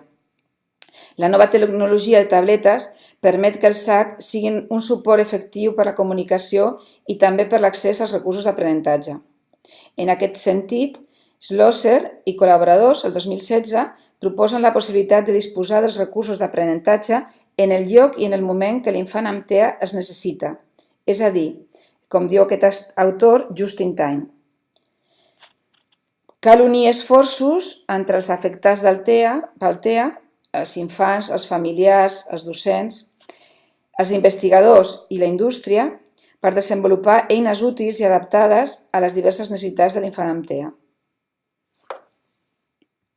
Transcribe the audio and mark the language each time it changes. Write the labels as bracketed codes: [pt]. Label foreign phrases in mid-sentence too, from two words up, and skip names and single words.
[ca] La nova tecnologia de tabletes permet que els SAC siguin un suport efectiu per a la comunicació i també per l'accés als recursos d'aprenentatge. En aquest sentit, Schlosser i col·laboradors, el 2016, proposen la possibilitat de disposar dels recursos d'aprenentatge en el lloc i en el moment que l'infant amb TEA es necessita, és a dir, com diu aquest autor, [en] just in time. [ca] Cal unir esforços entre els afectats pel TEA, els infants, els familiars, els docents, els investigadors i la indústria per desenvolupar eines útils i adaptades a les diverses necessitats de l'infant amb TEA.